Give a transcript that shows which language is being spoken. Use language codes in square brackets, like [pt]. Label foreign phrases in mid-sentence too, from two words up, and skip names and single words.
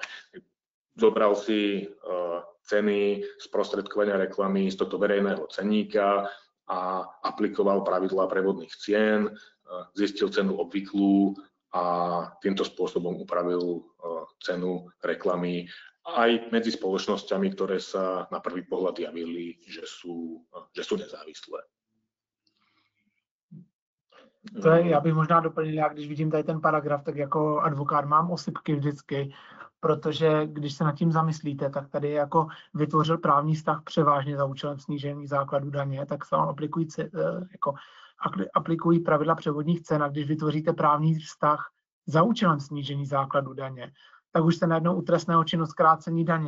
[sk] Zobral si ceny sprostredkovania reklamy z tohto verejného cenníka a aplikoval pravidlá prevodných cien, zistil cenu obvyklú a týmto spôsobom upravil cenu reklamy aj medzi spoločnosťami, ktoré sa na prvý pohľad javili, že sú nezávislé. [cs] To je, já bych možná doplnil, já když vidím tady ten paragraf, tak jako advokát mám osypky vždycky, protože když se nad tím zamyslíte, tak tady jako vytvořil právní vztah převážně za účelem snížení základu daně, tak se vám aplikují pravidla převodních cen, a když vytvoříte právní vztah za účelem snížení základu daně, tak už se najednou u trestného činu zkrácení daně.